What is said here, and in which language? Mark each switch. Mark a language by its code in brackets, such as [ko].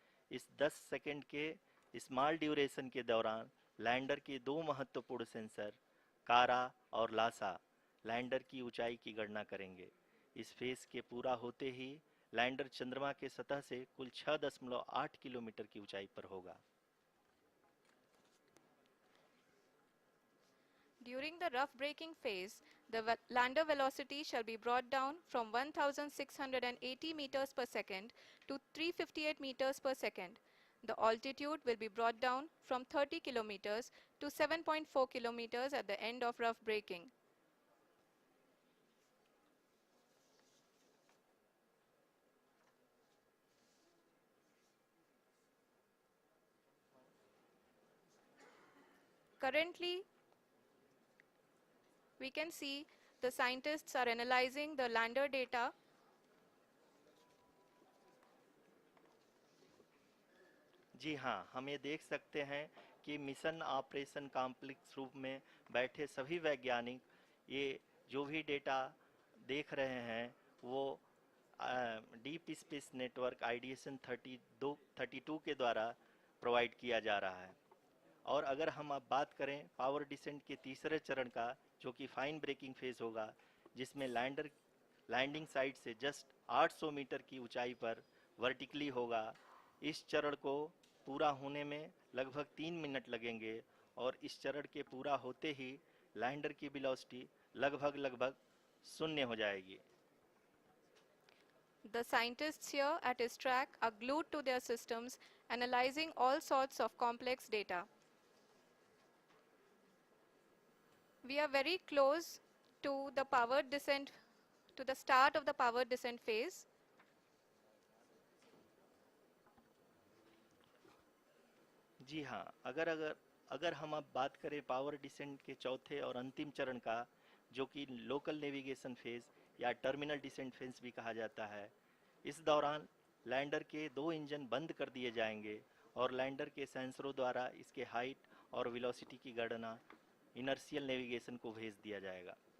[hi] इस 10 सेकंड के small duration के दौरान लैंडर के दो महत्वपूर्ण सेंसर कारा और लासा लैंडर की ऊंचाई की गणना करेंगे। इस फेज के पूरा होते ही लैंडर चंद्रमा के सतह से कुल 6.8 किलोमीटर की ऊंचाई पर होगा। [en] During the rough braking phase, the lander velocity shall be brought down from 1680 meters per second to 358 meters per second. The altitude will be brought down from 30 kilometers to 7.4 kilometers at the end of rough braking. Currently, we can see the scientists are analyzing the lander data. [hi] जी हाँ, हम ये देख सकते हैं कि mission operation complex रूप में बैठे सभी वैज्ञानिक ये जो भी डेटा देख रहे हैं वो डीप स्पेस नेटवर्क आईडीएसन 32 के द्वारा प्रोवाइड किया जा रहा है। और अगर हम अब बात करें पावर डिसेंट के तीसरे चरण का, जो कि फाइन ब्रेकिंग फेज होगा, जिसमें लैंडिंग साइट से जस्ट 800 मीटर की ऊंचाई पर वर्टिकली होगा। इस चरण को पूरा होने में लगभग 3 मिनट लगेंगे और इस चरण के पूरा होते ही लैंडर की वेलोसिटी लगभग शून्य हो जाएगी। [en] The scientists here at ISRO are glued to their systems, analyzing all sorts of complex data. We are very close to the powered descent, to the start of the powered descent phase. [hi] जी हाँ, अगर हम अब बात करें power descent के चौथे और अंतिम चरण का, जो कि लोकल नेविगेशन फेज या टर्मिनल डिसेंट फेज भी कहा जाता है, इस दौरान लैंडर के 2 इंजन बंद कर दिए जाएंगे और लैंडर के सेंसरों द्वारा इसके हाइट और वेलोसिटी की गणना इनर्शियल नेविगेशन को भेज दिया जाएगा।